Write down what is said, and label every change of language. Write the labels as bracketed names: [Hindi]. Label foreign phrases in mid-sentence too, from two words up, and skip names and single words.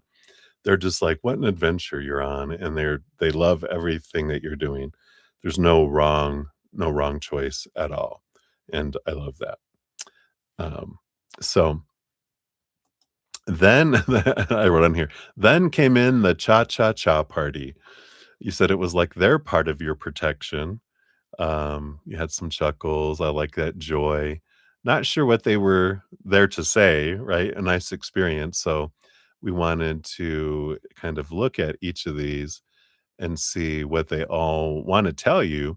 [English] They're just like, "What an adventure you're on," and they love everything that you're doing. There's no wrong choice at all, and I love that. Um, so then I wrote on here, then came in the cha-cha-cha party. You said it was like they're part of your protection. You had some chuckles. I like that joy. Not sure what they were there to say, right? A nice experience. So we wanted to kind of look at each of these and see what they all want to tell you.